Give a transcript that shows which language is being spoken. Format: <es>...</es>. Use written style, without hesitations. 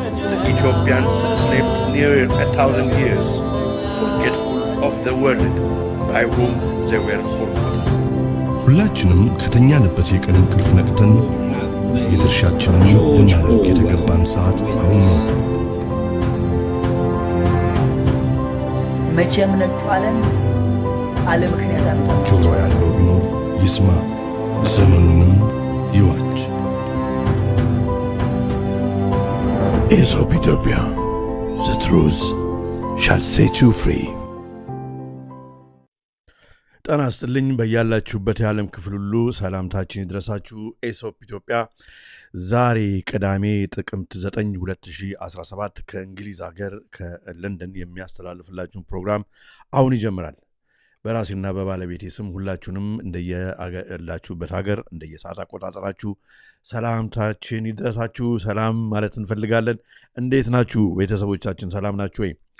<en>The Ethiopians slept near 1,000 years, forgetful of the world by whom they were forgotten.</en> <am>ሁላችንም ከተኛንበት የቀን እንቅልፍ ነቅተን የድርሻችንን ልናደርግ የተገባን ሰዓት አሁን ነው። መቼም ነጩ ዓለም አለ ምክንያት አመጣ። ጆሮ ያለው ቢኖር ይስማ፣ ዘመኑንም ይዋጅ።</am> <en>Aesop Ethiopia, the truth shall set you free.</en> <am>ጤና ይስጥልኝ በያላችሁበት የዓለም ክፍል ሁሉ ሰላምታችን ይድረሳችሁ። ኤሶፕ ኢትዮጵያ ዛሬ ቅዳሜ ጥቅምት 9 2017 ከእንግሊዝ ሀገር ከለንደን የሚያስተላልፍላችሁ ፕሮግራም አሁን ይጀምራል። በራሴና በባለቤቴ ስም ሁላችሁንም እንደየላችሁበት ሀገር እንደየሰዓት አቆጣጠራችሁ ሰላምታችን ይድረሳችሁ። ሰላም ማለት እንፈልጋለን። እንዴት ናችሁ ቤተሰቦቻችን? ሰላም ናችሁ ወይ?</am>